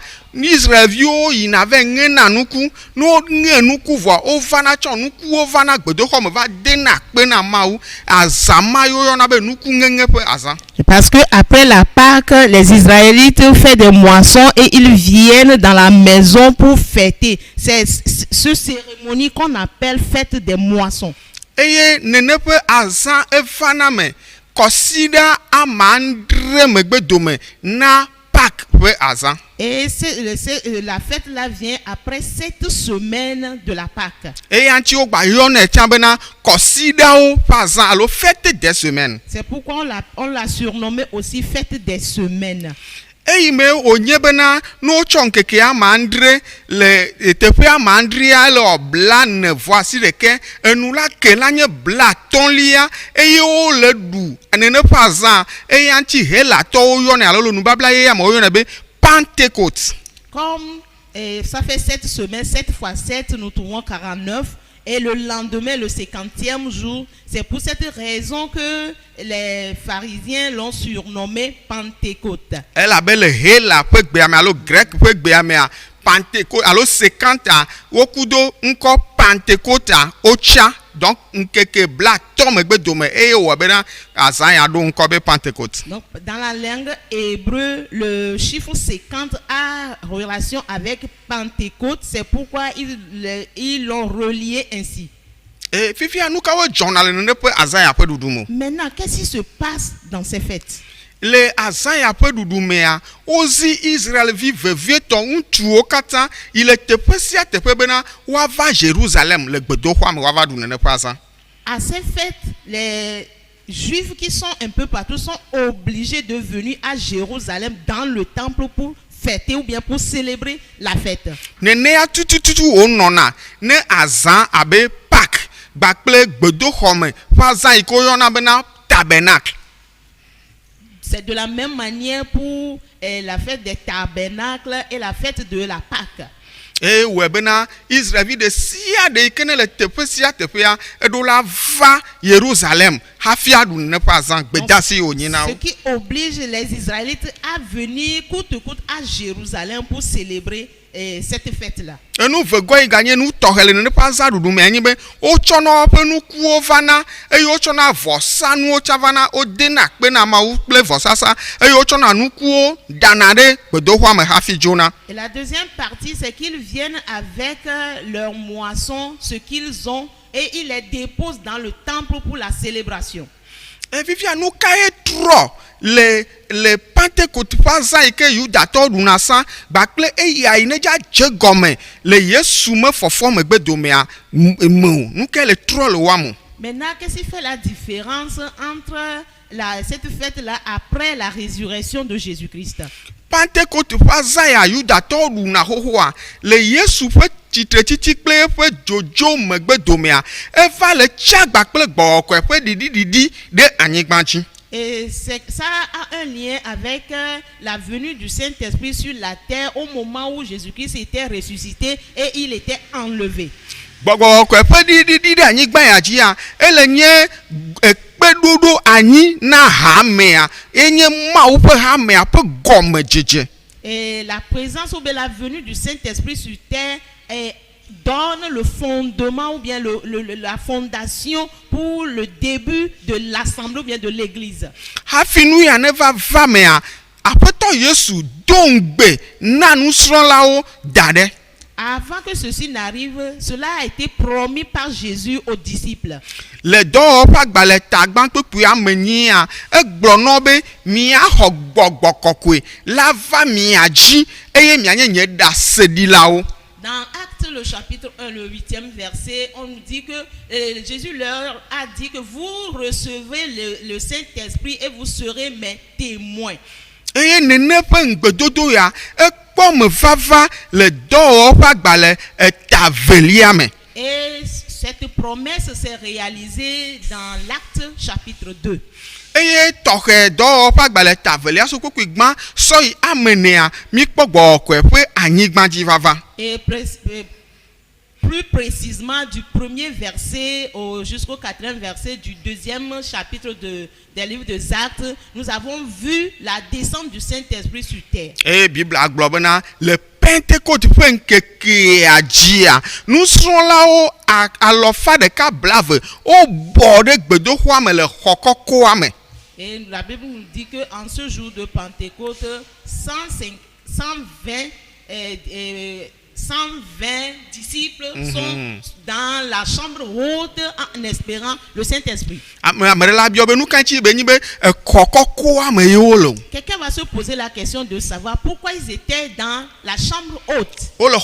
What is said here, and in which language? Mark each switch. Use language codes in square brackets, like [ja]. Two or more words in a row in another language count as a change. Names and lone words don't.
[ee] Israelviwo yina ve ŋena nuku no ŋe nuku vɔ ovana tsɔ nukuwo vana gbedoxɔ me va dena kpe na Mawu azama yɔna be nuku ŋeŋe ƒe azã. [fr] Parce que après la Pâque, les Israélites font des moissons et ils viennent dans la maison pour fêter. C'est ce cérémonie qu'on appelle fête des moissons. [ee] Eye nene ƒe azã evana me kɔsida amandre megbedome na Pâques ƒe azã. [fr] Et la fête là vient après 7 semaines de la Pâque. [ee] Eya ŋuti wogba yɔnɛ tia bena kɔsidawo ƒe azã alo [fr] fête des semaines. C'est pourquoi on l'a surnommé aussi fête des semaines. [ee] Eyi me wonye bena no wotsɔ ŋkeke amandre le teƒe amandrea le bla 9 vɔ asi ɖeke enu la ke la nye bla 1 eye wo le ɖu nene ƒe azã eya ŋuti helatɔwo yɔnɛ alo le nubabla ye ame yɔnɛ be Pentecôte. [fr] Comme ça fait 7 semaines, 7 fois 7, nous trouvons 49. Et le lendemain, le 50e jour, c'est pour cette raison que les pharisiens l'ont surnommé Pentecôte. Elle a le [ee] hela ƒe gbeame alo grec ƒe gbeamea Pentecôte alo 50 wokudo ŋkɔ Pentecôte otsa donc nkeke bla tɔme gbedome eye wɔ bena azã ya ɖo ŋkɔ be Pentecôte. [fr] Donc dans la langue hébreu, le chiffre 50 a relation avec Pentecôte, c'est pourquoi ils l'ont relié ainsi. [ee] Et fifia nu kawo dzɔna le nene ƒe azã ya ƒe ɖuɖu me. [fr] Maintenant, qu'est-ce qui se passe dans ces fêtes? [ee] Le azã ya ƒe ɖuɖu mea wozi Israelvi vevietɔ ŋutsuwo katã yi le teƒe sia teƒe bena woava Jérusalem le gbedoxɔa me woava ɖu nene ƒe azã. [fr] À ces fêtes, les Juifs qui sont un peu partout sont obligés de venir à Jérusalem dans le temple pour fêter ou bien pour célébrer la fête. [ee] Nenea tutututu wonɔna ne azã abe Pâques gbakple gbedoxɔ me ƒe azã yi ke woyɔna bena tabernacle. [fr] C'est de la même manière pour la fête des tabernacles et la fête de la Pâque. [ee] Et wɔ bena Israelvi de sia de yi ke ne le teƒe sia teƒea eɖo la va Yerusalem hafi aɖu nene ƒe azã gbedasi wonyi na [fr] Ce [ee] wo. [fr] qui oblige les Israélites à venir coûte que coûte à Jérusalem pour célébrer cette fête-là. [ee] Enu vegɔ yi ganye nu tɔxɛ le nene ƒe azã ɖuɖu me anyi be wotsɔna woƒe nukuwo vana eye wotsɔna vɔsanuwo tsa vana wodena kpe na Mawu kple vɔsasa eye wotsɔna nukuwo dana ɖe gbedoxɔa me hafi dzona. [fr] Et la deuxième partie, c'est qu'ils viennent avec leur moisson, ce qu'ils ont, et ils les déposent dans le temple pour la célébration. [ee] Fifia nu kae trɔ le Pentecôte ƒe azã yi ke Yudatɔwo ɖuna sã gbakple eya yi ne dza dze gɔme le Yesu me fɔfɔ megbe domea me o nu kae le trɔ le wa mo. [fr] Maintenant, qu'est-ce qui fait la différence entre cette fête-là après la résurrection de Jésus-Christ? [ee] Pentecôte ƒe azã ya Yudatɔwo ɖuna xoxoa le Yesu ƒe tsitretsitsi kple eƒe dzodzo megbe domea eva le tsia gbakple gbɔgbɔ ƒe ɖiɖiɖiɖi ɖe anyigba dzi. [fr] Et ça a un lien avec la venue du Saint-Esprit sur la terre au moment où Jésus-Christ était ressuscité et il était enlevé. [ee] Gbɔgbɔ ƒe ɖiɖiɖi ɖe anyigba ya dzia ele nye kpeɖoɖo anyi na hamea enye Mawu ƒe hamea ƒe gɔmedzedze. [fr] Et la présence ou bien la venue du Saint-Esprit sur terre donne le fondement ou bien la fondation pour le début de l'assemblée ou bien de l'église. [ee] Hafi nu ya ne va mea Aƒetɔ Yesu do ŋgbe na nusrɔ̃lawo da ɖe. [fr] Avant que ceci n'arrive, cela a été promis par Jésus aux disciples. [ee] Le dɔwɔƒe agbalẽ tagbã kpekpea me nyia egblɔ nɔ be miaxɔ gbɔgbɔ kɔkɔe la va mia dzi eye mianye nye ɖaseɖilawo. [fr] Dans Actes le chapitre 1, le 8e verset, on nous dit que Jésus leur a dit que vous recevez le Saint-Esprit et vous serez mes témoins. [ee] Eye nene ƒe ŋgbedodo ya ekpɔ me vava le dɔwɔƒe agbalẽ tavelia me. [fr] Et cette promesse s'est réalisée dans l'Acte chapitre 2. [ee] Eye tɔxɛ dɔwɔƒe agbalẽ tavelia so kpekpe gbã sɔ yi amenea mikpɔ gbɔgbɔkɔe ƒe anyigba dzi vava. [fr] Et plus précisément du premier verset jusqu'au 4e verset du 2e chapitre des livres des Actes, nous avons vu la descente du Saint-Esprit sur terre. [ee] Eye Bible agblɔ bena le Pentecôte ƒe ŋkekea dzia nusrɔ̃lawo alɔfa ɖeka blave wobɔ ɖe gbedoxɔa me le xɔ kɔkɔa me. [fr] Et la Bible nous dit qu'en ce jour de Pentecôte, 120 disciples sont dans la chambre haute en espérant le Saint-Esprit. Quelqu'un va se poser la question de savoir pourquoi ils étaient dans la chambre haute.